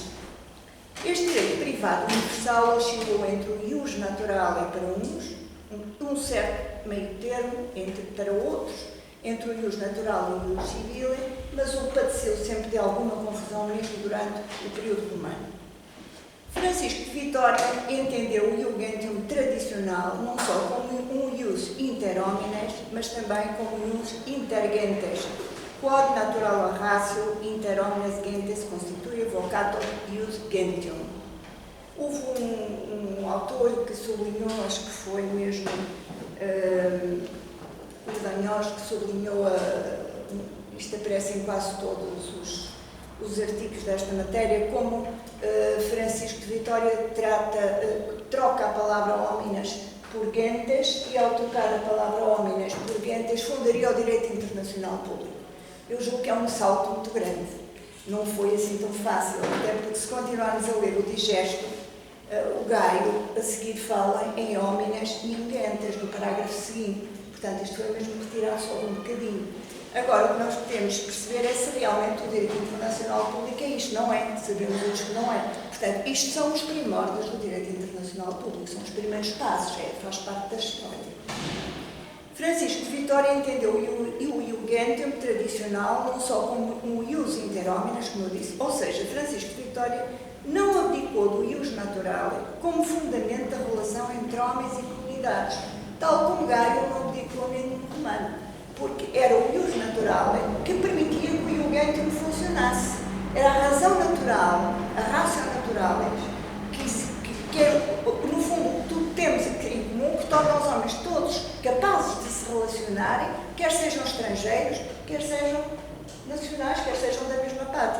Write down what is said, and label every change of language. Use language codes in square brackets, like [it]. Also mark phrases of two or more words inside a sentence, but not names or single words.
[pt] Este direito privado universal oscilou entre o [la] ius naturale [pt] para uns, um certo meio termo para outros, entre o [la] ius natural [pt] e o [la] ius civile, [pt] mas o padeceu sempre de alguma confusão mesmo durante o período romano. Francisco de Vitória entendeu o iugentium tradicional não só como um [la] ius inter homines, [pt] mas também como um [la] ius inter gentes, quod natural ratio inter homines gentes constitui vocator ius gentium. [pt] Houve um autor que sublinhou, acho que foi mesmo o Danhós, que sublinhou, isto aparece em quase todos os artigos desta matéria, como Francisco de Vitória troca a palavra homines por gentes e, ao trocar a palavra homines por gentes, fundaria o direito internacional público. Eu julgo que é um salto muito grande. Não foi assim tão fácil, até porque, se continuarmos a ler o digesto, o Gaio a seguir fala em homines e em gentes no parágrafo seguinte. Portanto, isto foi mesmo retirado só um bocadinho. Agora, o que nós podemos perceber é se realmente o direito internacional público é isto. Não é. Sabemos todos que não é. Portanto, isto são os primórdios do direito internacional público, são os primeiros passos, faz parte da história. Francisco de Vitória entendeu o iugentium tradicional não só como um [la] ius inter homines, [pt] como eu disse, ou seja, Francisco de Vitória não abdicou do [la] ius naturale [pt] como fundamento da relação entre homens e comunidades, tal como Gaio não abdicou nem no romano, porque era o [la] ius naturale [pt] que permitia que o iugentium funcionasse. Era a razão natural, a [la] ratio naturalis, [pt] que é, no fundo, tudo temos em comum, que torna os homens todos capazes de se relacionarem, quer sejam estrangeiros, quer sejam nacionais, quer sejam da mesma pátria.